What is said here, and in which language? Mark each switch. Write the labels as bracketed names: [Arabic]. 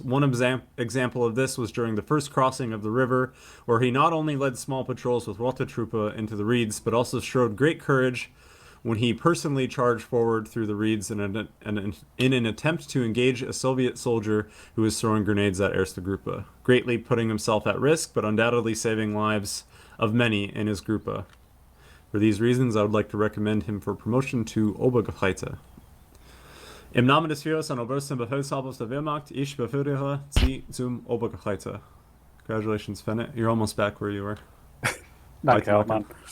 [English] One example of this was during the first crossing of the river, where he not only led small patrols with Rote Truppe into the reeds, but also showed great courage when he personally charged forward through the reeds in an attempt to engage a Soviet soldier who was throwing grenades at Erste Gruppe, greatly putting himself at risk, but undoubtedly saving lives of many in his Gruppe. For these reasons, I would like to recommend him for promotion to Obergefreiter. [German] Im Namen des Führers an Obersten Befehlshabers der Wehrmacht, ich befördere Sie zum Obergefreiter. [English] Congratulations, Fennet. You're almost back where you were. [German] Danke, Herr Hauptmann.